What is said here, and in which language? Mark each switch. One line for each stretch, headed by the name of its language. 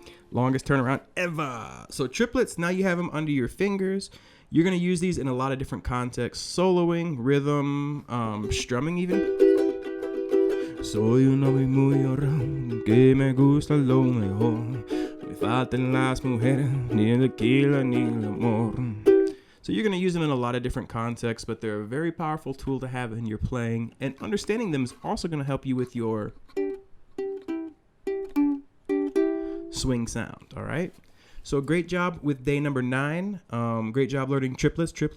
English: Longest turnaround ever. So triplets, now you have them under your fingers. You're going to use these in a lot of different contexts. Soloing, rhythm, strumming even.
Spanish: Soy un hombre muy llorón, que me gusta lo mejor. Me faltan las mujeres, ni el tequila, ni el amor.
English: So you're going to use them in a lot of different contexts, but they're a very powerful tool to have in your playing. And understanding them is also going to help you with your swing sound, all right? So great job with day number 9. Great job learning triplets.